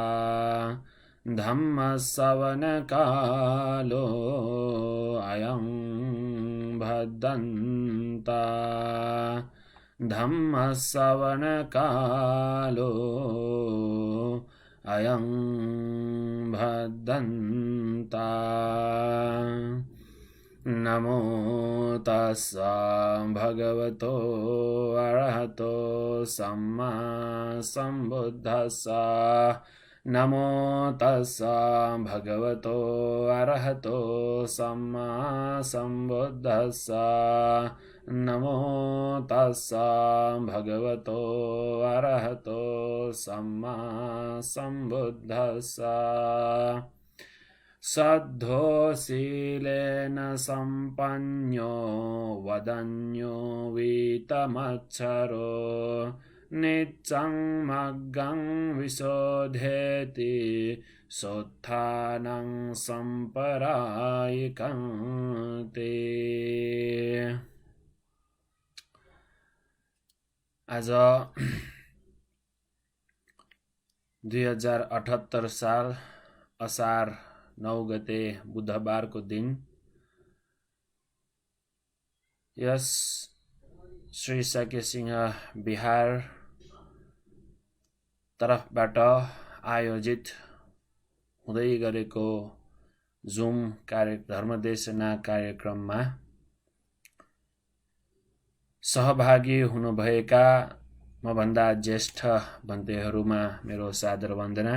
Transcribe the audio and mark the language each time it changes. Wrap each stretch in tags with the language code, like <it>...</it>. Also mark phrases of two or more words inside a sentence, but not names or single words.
<pi>धम्मश्रवणकालो अयं भद्दन्ता धम्मश्रवणकालो अयं भद्दन्ता नमो तस्सा भगवतो अरहतो सम्मा सम्बुद्धस्सा नमो तस्सा भगवतो अरहतो सम्मा सम्बुद्धस्सा नमो तस्सा भगवतो अरहतो सम्मा सम्बुद्धस्सा सद्धोशीलेन सम्पन्यो वदन्यो वीतमच्छरो नित्यं मग्गं विशोधेति सोत्थानं सम्परायिकं ते।</pi> <ne>आज 2078 साल असार 9 गते बुधबारको दिन यस श्री सकेसिंह बिहार तर्फबाट आयोजित हुँदै गरेको जुम धर्मदेशना कार्यक्रममा सहभागी हुनुभएका मभन्दा ज्येष्ठ भन्तेहरूमा मेरो सादर वन्दना।</ne>